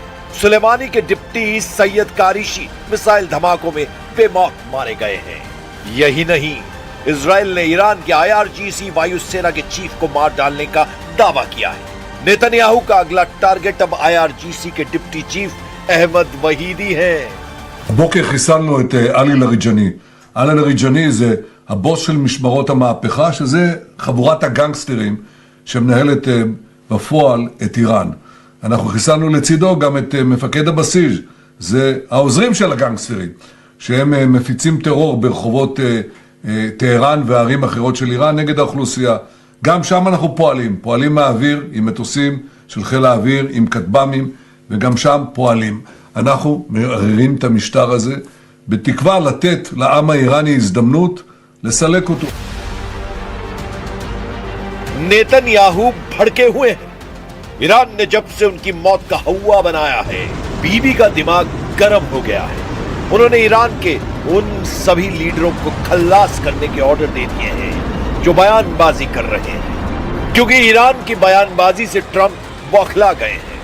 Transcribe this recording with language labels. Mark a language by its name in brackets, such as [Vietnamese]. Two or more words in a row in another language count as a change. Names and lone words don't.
[Hindi] सुलेमानी के डिप्टी सैयद कारिशी मिसाइल धमाकों में बेमौत मारे गए हैं। यही नहीं, इजराइल ने ईरान के IRGC वायुसेना के चीफ को मार डालने का दावा किया है। नेतन्याहू का अगला टारगेट अब IRGC के [English] deputy chief [Hindi] अहमद वहीदी हैं। [Hebrew] הבוקר חיסלנו את עלי לאריג'אני. עלי לאריג'אני זה הבוס של משמרות המהפכה, שזה חבורת הגנגסטרים שמנהלת בפועל את איראן. אנחנו חיסלנו לצידו גם את מפקד הבסיס, זה העוזרים של הגנגסטרים, שהם מפיצים טרור ברחובות טהרן וערים אחרות של איראן נגד האוכלוסייה. גם שם אנחנו פועלים מהאוויר עם מטוסים של חיל האוויר, עם כטב"מים, וגם שם פועלים. אנחנו מערערים את המשטר הזה בתקווה לתת לעם האיראני הזדמנות לסלק אותו. [Hindi] नेतन्याहू भड़के हुए हैं। ईरान ने जब से उनकी मौत का हवा बनाया है, बीबी का दिमाग गर्म हो गया है। उन्होंने ईरान के उन सभी लीडरों को खल्लास करने के ऑर्डर दे दिए हैं जो बयानबाजी कर रहे हैं, क्योंकि ईरान की बयानबाजी से ट्रंप बौखला गए हैं।